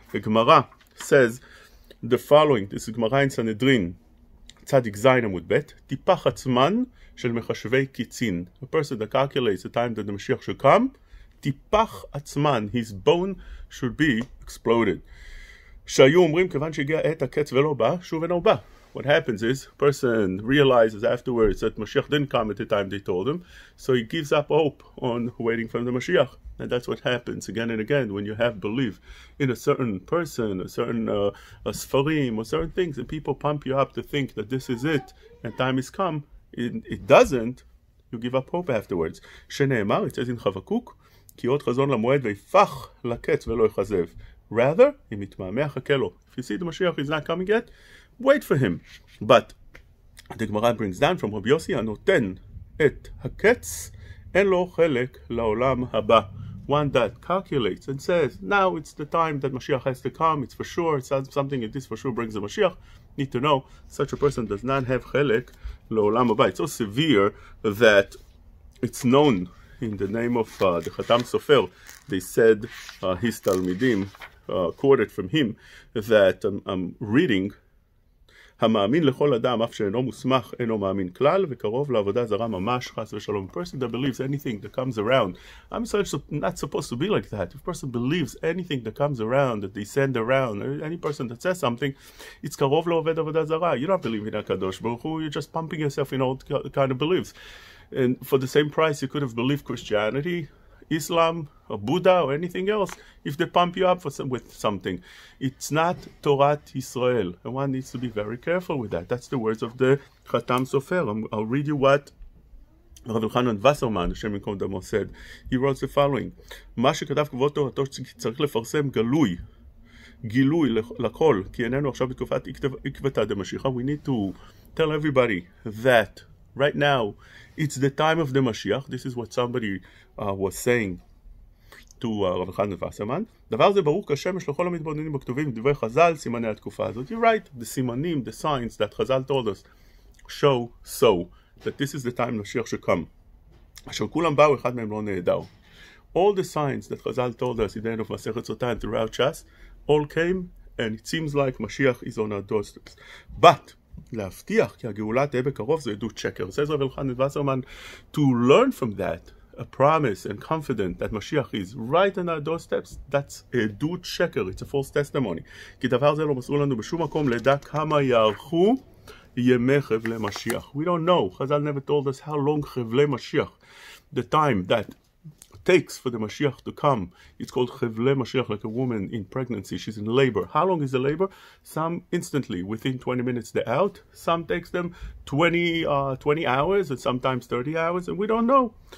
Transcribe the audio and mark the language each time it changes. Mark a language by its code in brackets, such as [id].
[en] The Gemara says the following. This is Gemara in Sanhedrin, Tzadik Zayin Amud Bet, Tipach Atzman Shel Mechashvei Kitzin. A person that calculates the time that the Mashiach should come, Tipach Atzman, his bone should be exploded. [he] שהיו אומרים כיוון שהגיע עת הקץ ולא בא, שוב אינו בא. [en] What happens is, a person realizes afterwards that Mashiach didn't come at the time they told him, so he gives up hope on waiting for the Mashiach. And that's what happens again and again when you have belief in a certain person, a certain Sfarim, or certain things, and people pump you up to think that this is it, and time has come. It doesn't, you give up hope afterwards. [he] שנאמר, [en] it says in Chavakuk, [he] כי עוד חזון למועד ויפח לקץ ולא יחזב. Rather, אם יתמהמה חכה לו. [en] If you see the Mashiach is not coming yet, wait for him. But the Gemara brings down from Rabbi Yossi, [he] הנותן את הקץ, אין לו חלק לעולם הבא. [en] One that calculates and says, now it's the time that Mashiach has to come, it's for sure, it's something that this for sure brings the Mashiach. Need to know, such a person does not have xelek לעולם הבא. It's so severe that it's known in the name of the Khatam Sofer. They said, his Talmidim quoted from him, that I'm reading, [he] המאמין לכל אדם, אף שאינו מוסמך, אינו מאמין כלל, וקרוב לעבודה זרה ממש, חס ושלום. [en] A person that believes anything that comes around, I'm not supposed to be like that. If a person believes anything that comes around, that they send around, or any person that says something, it's [he] קרוב לעובד עבודה זרה. [en] You're not believing in HaKadosh Baruch Hu, you're just pumping yourself in all kind of beliefs. And for the same price, you could have believed Christianity, Islam, or Buddha, or anything else, if they pump you up with something. It's not Torat Yisrael, and one needs to be very careful with that. That's the words of the Khatam Sofer. I'll read you what Rav Yochanan Wasserman, Hashem Yikon Damo, said. He wrote the following: [he] מה שכתב כבוד תורתו צריך לפרסם גילוי לכל, כי איננו עכשיו בתקופת עקבתא דמשיחא. [en] We need to tell everybody that right now it's the time of the Mashiach. This is what somebody was saying to Rav Yochanan Wasserman. [he] דבר זה ברור כשמש לכל המתבוננים בכתובים דברי חז"ל סימני התקופה הזאת. [en] You're right, the סימנים, the signs that Chazal told us show so that this is the time Mashiach should come. [he] אשר כולם באו, אחד מהם לא נעדר. [en] All the signs that Chazal told us in the end of Masechet Sotah and throughout Shas all came, and it seems like Mashiach is on our doorsteps. [he] But להבטיח כי הגאולה תהיה בקרוב זה עדות שקר. [en] Says Rav Yochanan Wasserman, to learn from that a promise and confident that Mashiach is right on our doorsteps, that's עדות שקר, it's a false testimony. [he] כי דבר זה לא מסרו לנו בשום מקום לדע כמה יארכו ימי חבלי משיח. [en] We don't know. Chazal never told us how long חבלי משיח, the time that takes for the Mashiach to come. It's called Chevle Mashiach, like a woman in pregnancy. She's in labor. How long is the labor? Some instantly, within 20 minutes they're out. Some takes them 20 hours, and sometimes 30 hours, and we don't know.